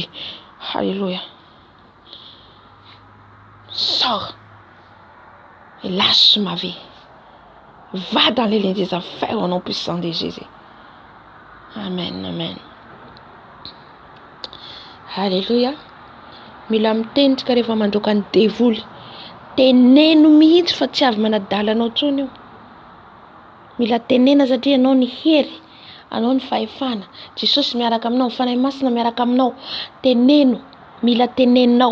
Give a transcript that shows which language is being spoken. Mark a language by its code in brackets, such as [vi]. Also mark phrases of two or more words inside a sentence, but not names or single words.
[fr] Alléluia. Sors. Et lâche ma vie. Va dans les liens des affaires au nom puissant de Jésus. Amen, amen. Alléluia. [mg] Mila mitendrika rehefa mandroaka ny devoly. Teneno mihitsy fa tsy avy manadalanao tsony io. Mila tenena satria anao ny hery. Anao ny fahefana. Jesosy miaraka aminao, fanahy masina miaraka aminao. Teneno. Mila teneninao.